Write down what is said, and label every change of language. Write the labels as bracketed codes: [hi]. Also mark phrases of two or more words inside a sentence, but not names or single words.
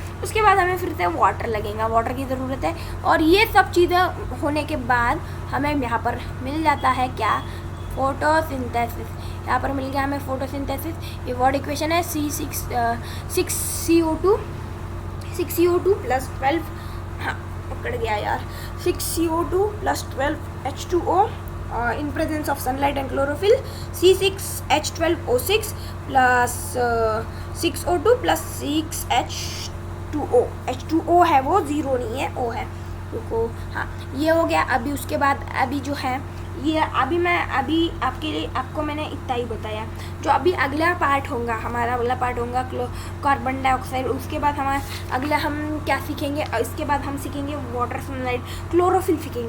[hi] उसके बाद हमें फिर से वाटर लगेगा, वाटर की ज़रूरत है। और ये सब चीज़ें होने के बाद हमें यहाँ पर मिल जाता है क्या, फोटोसिंथेसिस। यहाँ पर मिल गया हमें फोटोसिंथेसिस। ये वर्ड इक्वेशन है C6CO2 प्लस 12, हाँ पकड़ गया यार, [en] 6CO2 प्लस 12H2O in presence of sunlight and chlorophyll, [hi] C6H12O6 plus 6O2 plus 6H2O, H2O है वो, ज़ीरो नहीं है, O है, रुको हाँ ये हो गया। अभी उसके बाद अभी जो है ये अभी आपको मैंने इतना ही बताया। जो अभी अगला पार्ट होगा, हमारा अगला पार्ट होगा कार्बन डाइऑक्साइड। उसके बाद हमारा हम क्या सीखेंगे, इसके बाद हम सीखेंगे वाटर, सनलाइट, क्लोरोफिल सीखेंगे।